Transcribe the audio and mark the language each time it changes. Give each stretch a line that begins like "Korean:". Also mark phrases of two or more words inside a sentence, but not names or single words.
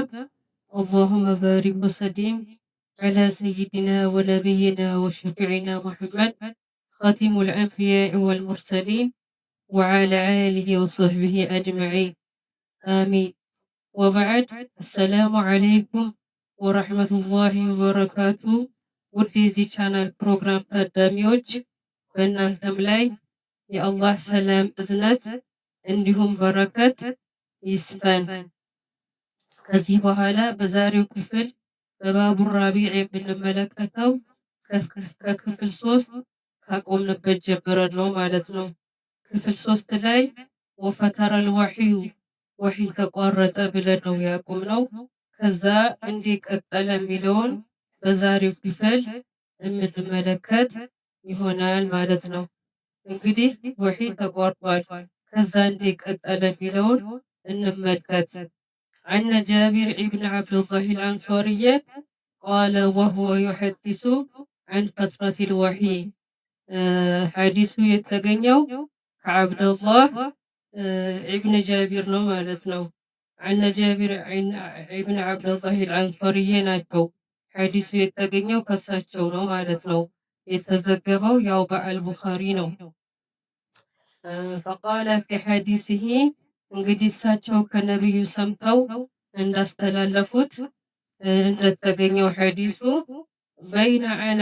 Arabic: اللهم بارك وسلم على سيدنا ونبينا وشفيعنا محمد خاتم الأنبياء والمرسلين وعلى آله وصحبه أجمعين. آمين. وبعد، السلام عليكم ورحمة الله وبركاته.
Amharic: ውድ የዚህ ቻናል ፕሮግራም ታዳሚዎች በእናንተም ላይ የአላህ ሰላም እዝነት እንዲሁም በረከት ይስፈን። ከዚህ በኋላ በዛሬው ክፍል በባቡ ራቢዕ የምንመለከተው ከክፍል 3 ካቆምንበት ጀምረን ነው ማለት ነው። ክፍል 3 ላይ
Arabic: وفتر الوحي
Amharic: ወሕይ ተቋረጠ ብለን ነው ያቆምነው። ከዛ እንዴት ቀጠለ የሚለውን በዛሬው ክፍል የምንመለከት ይሆናል ማለት ነው። እንግዲህ ወሕይ ተቋርጧል። ከዛ እንዴት ቀጠለ የሚለውን እንመልከት።
Arabic: عن جابر بن عبد الله الأنصاري قال وهو يحدث عن فترة الوحي.
Amharic: ሐዲሱ የተገኘው ከዓብደላህ ኢብን ጃቢር ነው ማለት ነው። عن جابر ኢብን ዓብደላህ الأنصاري ናቸው። ሐዲሱ የተገኘው ከሳቸው ነው ማለት ነው። የተዘገበው ያው በአልቡኻሪ ነው።
Arabic: فقال في حديثه
Amharic: እንግዲህ እሳቸው ከነቢዩ ሰምተው እንዳስተላለፉት እንደተገኘው ሐዲሱ
Arabic: بينا أنا